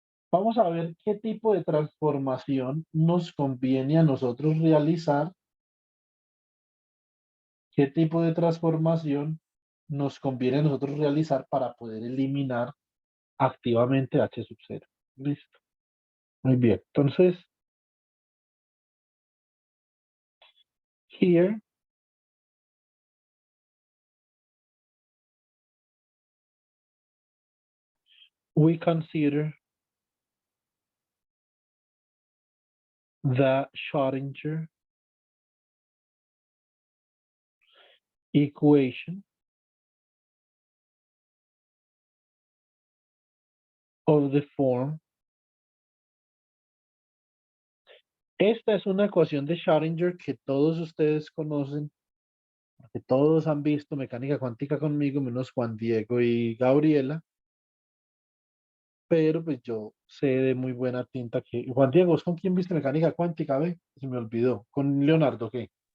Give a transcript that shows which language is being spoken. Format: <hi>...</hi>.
<es>Vamos a ver qué tipo de transformación nos conviene a nosotros realizar, qué tipo de transformación nos conviene a nosotros realizar para poder eliminar activamente H sub 0. Listo. Muy bien.</es> <en>Entonces, here we consider the Schrödinger equation of the form.</en> <es>Esta es una ecuación de Schrödinger que todos ustedes conocen, que todos han visto mecánica cuántica conmigo, menos Juan Diego y Gabriela, pero pues yo sé de muy buena tinta que... Juan Diego, ¿es con quién viste mecánica cuántica? Ve, se me olvidó. ¿Con Leonardo qué?</es>